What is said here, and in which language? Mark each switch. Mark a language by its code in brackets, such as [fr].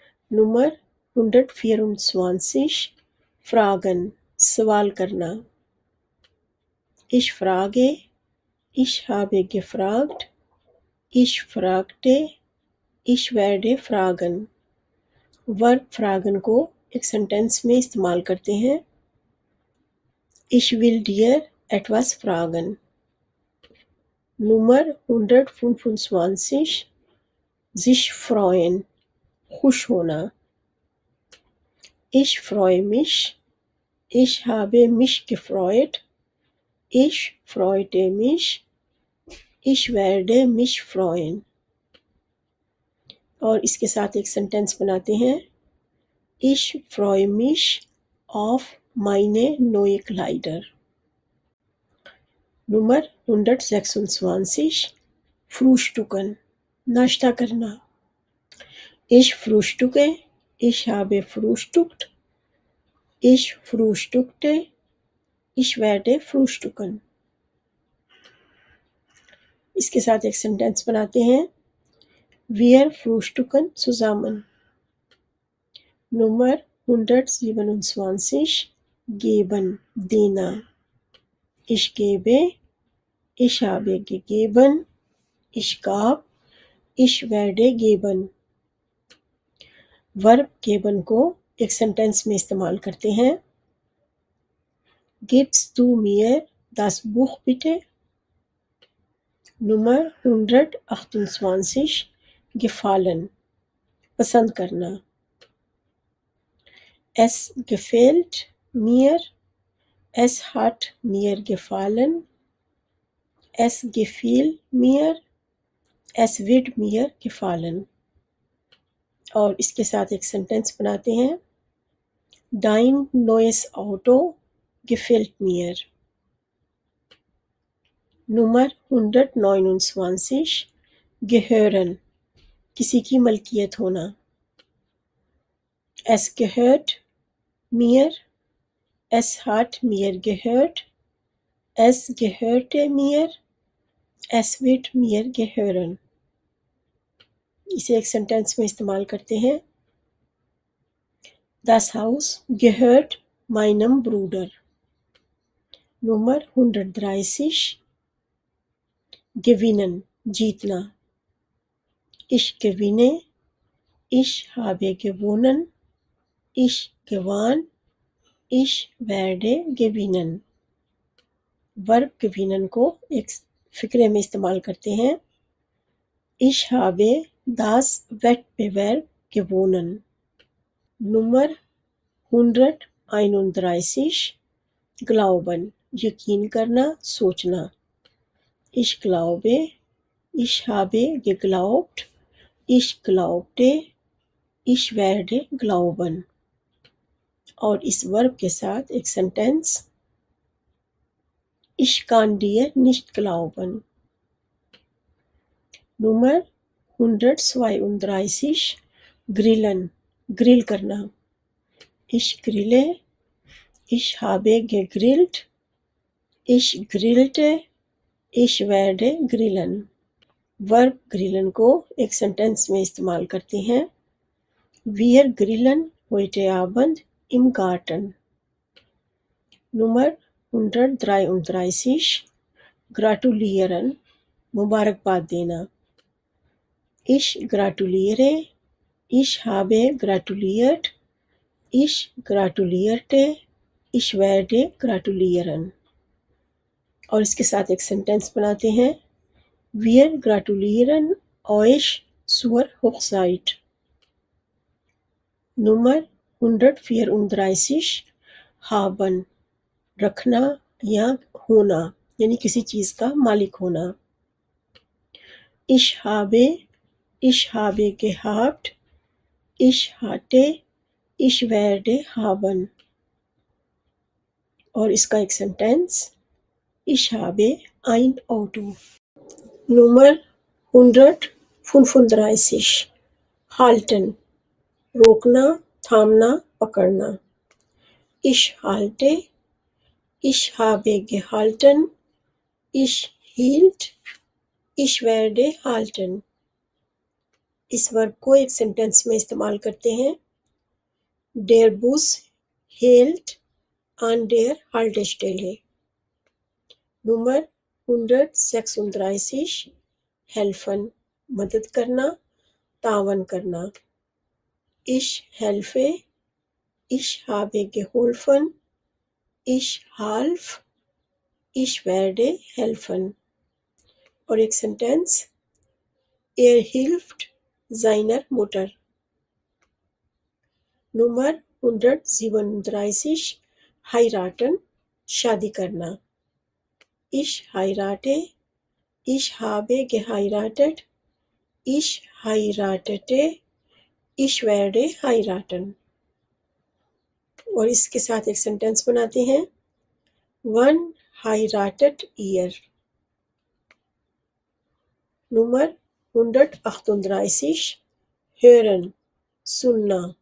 [de] Nummer 124 Fragen [ur] सवाल करना [de] Ich frage, ich habe gefragt, ich fragte, ich werde fragen. [ur] Verb fragen को एक sentence में इस्तेमाल करते हैं [de] Ich will dir etwas fragen. Nummer 125 sich freuen [ur] खुश होना [de] Ich freue mich, ich habe mich gefreut, ich freute mich, ich werde mich freuen. [ur] और इसके साथ एक सेंटेंस बनाते हैं [de] Ich freue mich auf meine neue Kleider. Nummer 126 Frühstücken [ur] नाश्ता करना [de] Ich frühstücke, ich habe frühstückt, ich frühstückte, ich werde frühstücken. [ur] इसके साथ एक सेंटेंस बनाते हैं [de] Wir frühstücken zusammen. Nummer 127 Geben [ur] देना [de] Ich gebe, ich habe gegeben, ich gab, ich werde geben. [ur] Verb geben को एक सेंटेंस में इस्तेमाल करते हैं [de] Gibst du mir das Buch bitte? Nummer 128 gefallen [ur] पसंद करना [de] Es gefällt mir, es hat mir gefallen, es gefiel mir, es wird mir gefallen. [ur] और इसके साथ एक सेंटेंस बनाते हैं [de] Dein neues Auto gefällt mir. Nummer 129 gehören [ur] किसी की मलकियत होना [de] Es gehört mir, es hat mir gehört, es gehörte mir, es wird mir gehören. [ur] इसे एक सेंटेंस में इस्तेमाल करते हैं [de] Das Haus gehört meinem Bruder. Nummer 130 gewinnen [ur] जीतना [de] Ich gewinne, ich habe gewonnen, ich gewann, ich werde gewinnen. [ur] Verb gewinnen को एक फिक्रे में इस्तेमाल करते हैं [de] Ich habe das Wettbewerb gewonnen. Nummer 131 Glauben [ur] یقین کرنا، سوچنا. [de] Ich glaube, ich habe geglaubt, ich glaubte, ich werde glauben. [ur] اور اس ورب کے ساتھ ایک sentence. [de] Ich kann dir nicht glauben. [ur] Number 132 grillen girl کرنا. [de] Ich grille, ich habe gegrillt, ich grillte, ich werde grillen. [ur] ورب گرلن کو ایک سینٹینس میں استعمال کرتے ہیں. [de] Wir grillen heute Abend im Garten. [ur] Number 133 gratulieren مبارکباد دینا. [de] Ich gratuliere, ich habe gratuliert, ich gratulierte, ich werde gratulieren. [ur] اور اس کے ساتھ ایک سینٹینس بناتے ہیں. [de] Wir gratulieren euch zur Hochzeit. [ur] Number 134 haben رکھنا یا ہونا یعنی کسی چیز کا مالک ہونا. [de] Ich habe gehabt, ich hatte, ich werde haben. [ur] اور اس کا ایک sentence. [de] Ich habe ein Auto. [ur] Number 135 halten روکنا، تھامنا، پکڑنا. [de] Ich halte, ich habe gehalten, ich hielt, ich werde halten. [ur] اس ورب کو ایک سینٹینس میں استعمال کرتے ہیں. [de] Der Bus hält an der Haltestelle. [ur] Number 136 helfen مدد کرنا، تعاون کرنا. [de] Ich helfe, ich habe geholfen, ich half, ich werde helfen. [ur] اور ایک sentence. [de] hilft seiner Mutter. [ur] Number 137 heiraten شادی کرنا. [de] Ich heirate, ich habe geheiratet, ich heiratete, ich werde heiraten. [ur] اور اس کے ساتھ ایک سینٹینس بناتے ہیں. [de] Wann heiratet ihr? [ur] Number 138 hören سننا.